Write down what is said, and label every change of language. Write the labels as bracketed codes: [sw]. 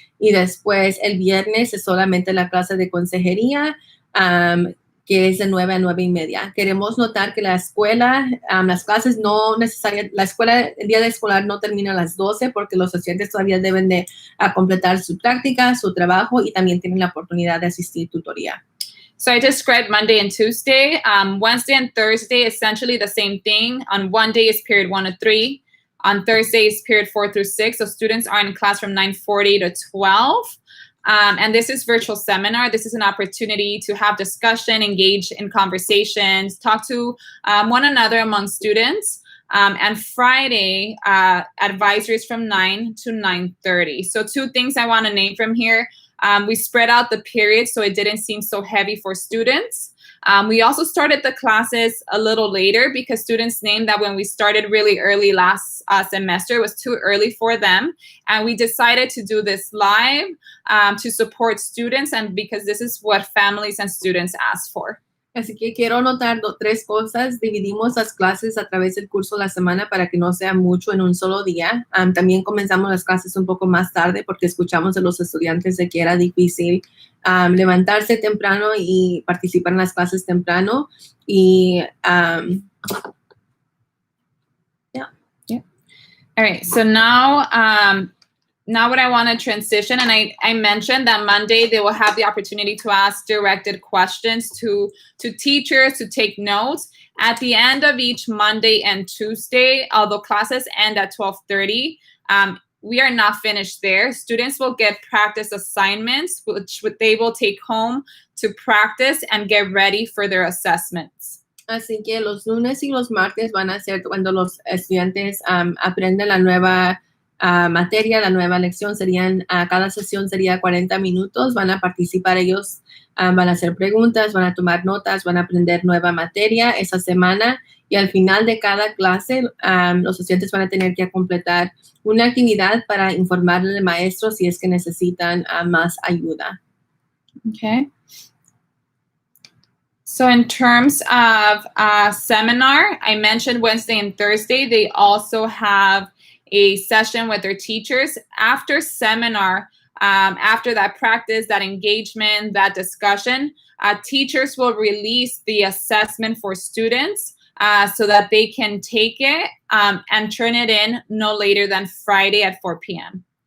[es] Y después el viernes es solamente la clase de consejería, que es de 9 a 9:30. Queremos notar que la escuela, las clases no necesariamente, la escuela, el día de escolar no termina a las 12 porque los estudiantes todavía deben de completar su práctica, su trabajo y también tienen la oportunidad de asistir tutoría. [en] So I described Monday and Tuesday. Wednesday and Thursday, essentially the same thing. On one day is period 1 to 3. On Thursday is period 4 through 6. So students are in class from 9:40 to 12. And this is virtual seminar. This is an opportunity to have discussion, engage in conversations, talk to one another among students. And Friday, advisories from 9 to 9:30. So 2 things I want to name from here. We spread out the period so it didn't seem so heavy for students. We also started the classes a little later because students named that when we started really early last semester, it was too early for them. And we decided to do this live to support students and because this is what families and students asked for. [es] Así que quiero notar 3 cosas. Dividimos las clases a través del curso de la semana para que no sea mucho en un solo día. También comenzamos las clases un poco más tarde porque escuchamos de los estudiantes de que era difícil levantarse temprano y participar en las clases temprano. Y, [en] yeah. All right. So now what I want to transition, and I mentioned that Monday they will have the opportunity to ask directed questions to teachers to take notes. At the end of each Monday and Tuesday, although classes end at 12:30, we are not finished there. Students will get practice assignments, which they will take home to practice and get ready for their assessments. [es] Así que los lunes y los martes van a ser cuando los estudiantes aprenden la nueva materia, la nueva lección. Cada sesión sería 40 minutos. Van a participar ellos, van a hacer preguntas, van a tomar notas, van a aprender nueva materia esa semana. Y al final de cada clase, los estudiantes van a tener que completar una actividad para informarle al maestro si es que necesitan más ayuda. Okay. [en] So in terms of seminar, I mentioned Wednesday and Thursday. They also have a session with their teachers. After seminar, after that practice, that engagement, that discussion, teachers will release the assessment for students so that they can take it and turn it in no later than Friday at 4 p.m.